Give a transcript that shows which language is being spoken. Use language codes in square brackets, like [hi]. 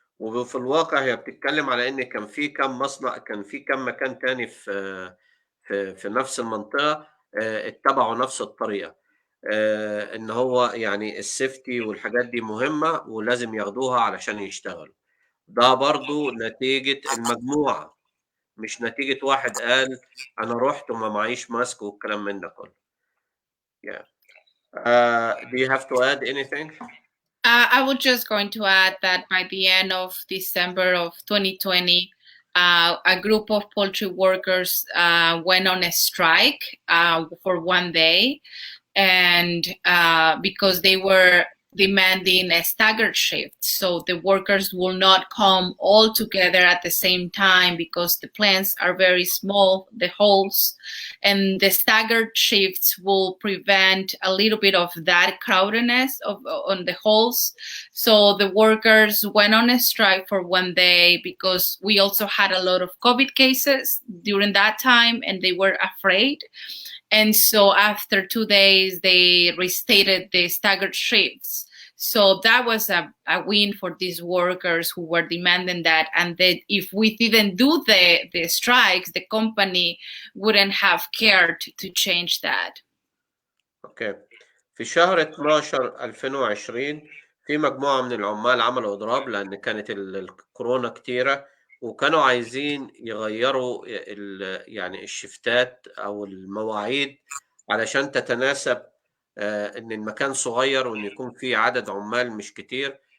[ar] وفي الواقع هي بتتكلم على ان كان في كم مصنع، كان في كم مكان تاني في نفس المنطقة اتبعوا نفس الطريقة، ان هو يعني السيفتي والحاجات دي مهمة ولازم ياخدوها علشان يشتغلوا. ده برضو نتيجة المجموعة، مش نتيجة واحد قال أنا رُحت وما معيش ماسك والكلام من ده كله. [en] Yeah. Do you have to add anything? I was just going to add that by the end of December of 2020, a group of poultry workers went on a strike for 1 day, and because they were demanding a staggered shift, so the workers will not come all together at the same time because the plants are very small, the holes, and the staggered shifts will prevent a little bit of that crowdedness on the holes. So the workers went on a strike for 1 day because we also had a lot of COVID cases during that time, and they were afraid. And so after 2 days, they restated the staggered shifts. So that was a win for these workers who were demanding that. And that if we didn't do the strikes, the company wouldn't have cared to change that. Okay. [ar] في شهر 12 2020 في مجموعة من العمال عملوا إضراب لأن كانت الكورونا كتيرة، وكانوا عايزين يغيروا يعني الشفتات أو المواعيد علشان تتناسب إن المكان صغير وإن يكون في عدد عمال مش كتير.